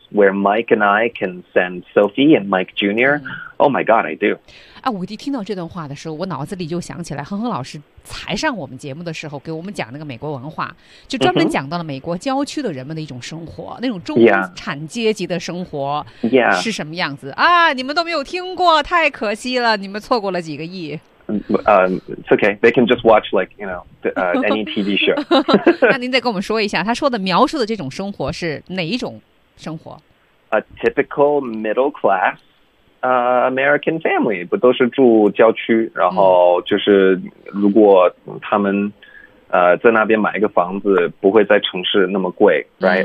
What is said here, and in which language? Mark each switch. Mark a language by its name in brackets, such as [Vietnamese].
[English] Where Mike and I can send Sophie and Mike Jr.、嗯、oh my God, I do. [Chinese] 啊，我一听到这段话的时候，我脑子里就想起来，亨亨老师才上我们节目的时候给我们讲那个美国文化，就专门讲到了美国郊区的人们的一种生活，嗯、那种中产阶级的生活是什么样子、 [English] yeah. [Chinese] 啊？你们都没有听过，太可惜了，你们错过了几个亿。 [English] It's okay. They can just watch like you know any TV show. [Chinese] 那您再跟我们说一下，他说的描述的这种生活是哪一种？生活 [English] ，a typical middle class American family， [Chinese] 不都是住郊区？然后就是如果他们在那边买一个房子，不会在城市那么贵 ，right？、